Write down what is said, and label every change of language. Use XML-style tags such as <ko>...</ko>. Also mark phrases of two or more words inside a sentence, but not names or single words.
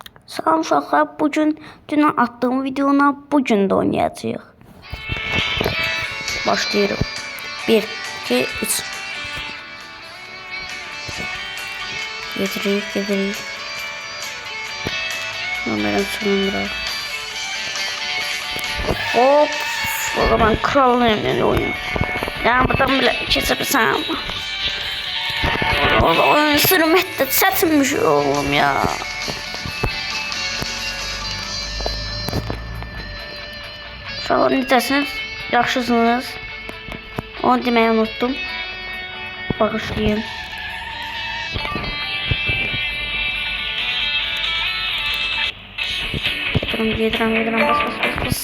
<az>Salam uşaqlar, bugün dünən attığım videona bugün də oynayacağıq. Başlayırıq. 1, 2, 3. Gedirik.</az> <tr>Numaram sonunda. Hop. O zaman kralın evine oyun. Yani buradan bile kesebilsem.</tr> <az>Oyun sürməkdə çətinmiş oğlum ya. Uşaqlar necəsiniz? Yaxşısınız? Onu deməyi unuttum. Bağışlayın. Gedirəm, bas.</az>